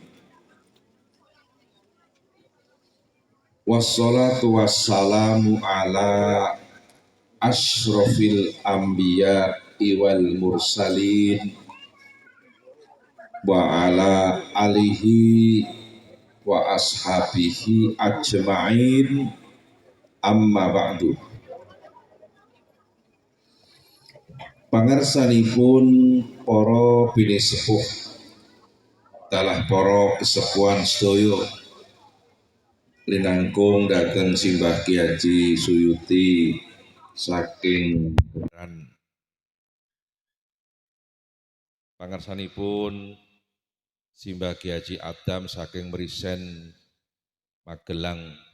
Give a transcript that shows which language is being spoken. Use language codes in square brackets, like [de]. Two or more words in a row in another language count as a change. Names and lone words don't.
[ar] والصلاة والسلام على أشرف الأنبياء والمرسلين وعلى آله وأصحابه أجمعين أما بعد. [jv] Pangarsanipun para bini sepuh dalah para kesepuhan sedaya linangkung dhateng Simbah Ki Haji Suyuti saking pangarsanipun Simbah Ki Haji Adam saking Mrisen Magelang,